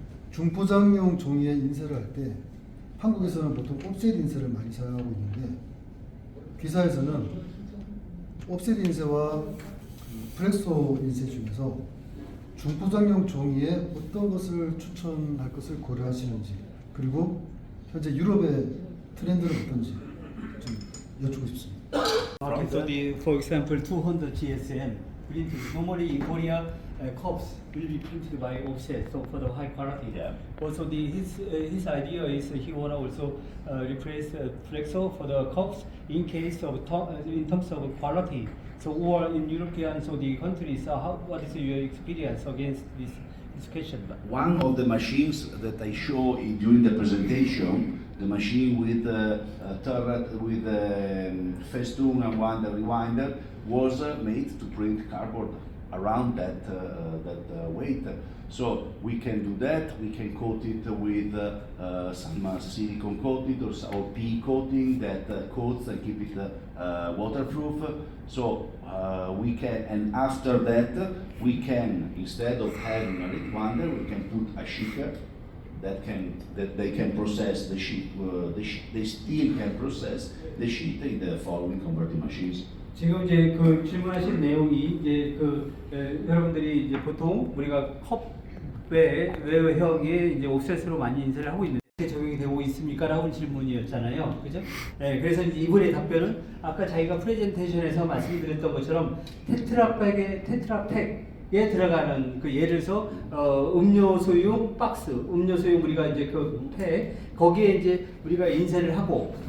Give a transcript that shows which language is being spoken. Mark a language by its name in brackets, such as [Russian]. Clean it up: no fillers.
[Korean] 중포장용 종이에 인쇄를 할 때 한국에서는 보통 옵셋 인쇄를 많이 사용하고 있는데 기사에서는 옵셋 인쇄와 플렉소 인쇄 중에서 중포장용 종이에 어떤 것을 추천할 것을 고려하시는지 그리고 현재 유럽의 트렌드는 어떤지 좀 여쭙고 싶습니다. [English] So for example, 200 GSM printed. Normally in Korea, cups will be printed by offset, so for the high quality. Yeah. Also, his idea is he wanna also replace flexo for the cups in case of in terms of quality. So or in European, so the countries, what is your experience against this question? one of the machines that I show during the presentation, the machine with the turret, with the festoon and one the rewinder, was made to print cardboard around that weight. So we can do that. We can coat it with some silicone coating or PE coating that coats and keep it waterproof. So we can, and after that we can, instead of having a rewinder, we can put a shaker that they can process the sheet. They still can process the sheet in the following converting machines. [Korean] 지금 이제 그 질문하신 내용이 이제 여러분들이 이제 보통 우리가 컵의 외형에 이제 옵셋으로 많이 인쇄를 하고 있는데 적용이 되고 있습니까? 라고 질문이었잖아요. 그죠? 네, 그래서 이제 이분의 답변은 아까 자기가 프레젠테이션에서 말씀드렸던 것처럼 테트라팩에 들어가는 그 예를 들어서 음료수용 박스, 음료수용 우리가 이제 그 팩 거기에 이제 우리가 인쇄를 하고